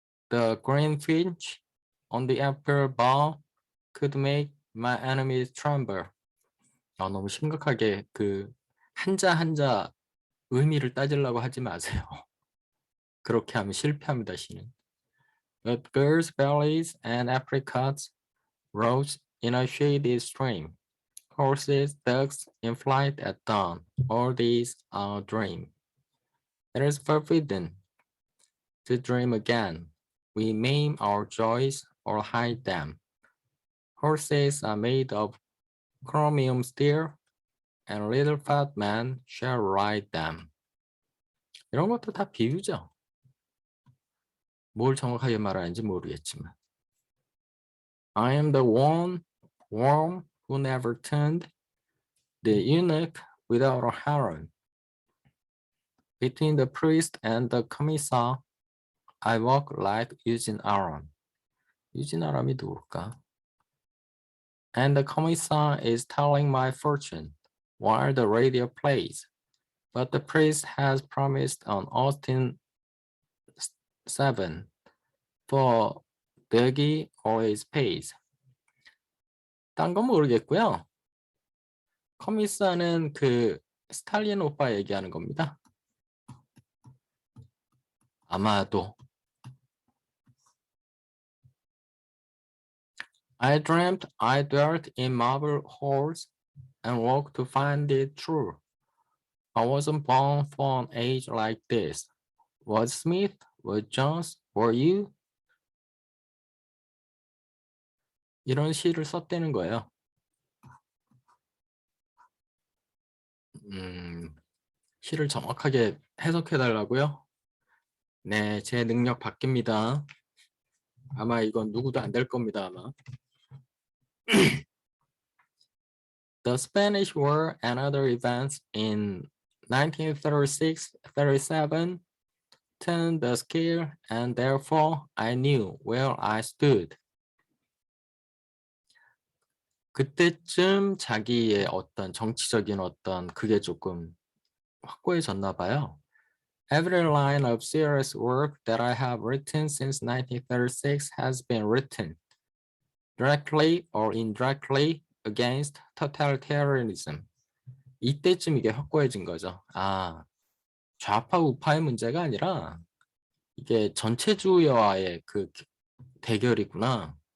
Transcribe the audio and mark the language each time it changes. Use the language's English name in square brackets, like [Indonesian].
[English] The green finch on the apple bough could make my enemies tremble. [Korean] 너무 심각하게 한자 한자 의미를 따지려고 하지 마세요. 그렇게 하면 실패합니다, 시는. [English] But girls' bellies and apricots rose in a shady stream. Horses, ducks in flight at dawn. All these are a dream. It is forbidden to dream again. We maim our joys or hide them. Horses are made of chromium steel, and little fat men shall ride them. [Korean] 이런 것도 다 비유죠. 뭘 정확하게 말하는지 모르겠지만. [English] I am the one worm who never turned, the eunuch without a harem. Between the priest and the commissar, I walk like Eugene Aram. [Korean] Eugene Aram이 누굴까? [English] And the commissar is telling my fortune while the radio plays. But the priest has promised on Austin 7 for Dougie always pays. [Korean] 딴 건 모르겠고요. 커미사는 스탈린 오빠 얘기하는 겁니다. 아마도. [English] I dreamt I dwelt in marble halls and walked to find it true. I wasn't born for an age like this. Was Smith? Was Jones? Were you? [Korean] 이런 시를 썼다는 거예요. 시를 정확하게 해석해 달라고요? 네, 제 능력 바뀝니다. 아마 이건 누구도 안 될 겁니다, 아마. [English] The Spanish War and other events in 1936-37 turned the scale, and therefore I knew where I stood. [Korean] 그때쯤 자기의 어떤 정치적인 그게 조금 확고해졌나 봐요. [English] Every line of serious work that I have written since 1936 has been written directly or indirectly against totalitarianism. [Korean] 이때쯤 이게 확고해진 거죠. 좌파 우파의 문제가 아니라 이게 전체주의와의 대결이구나.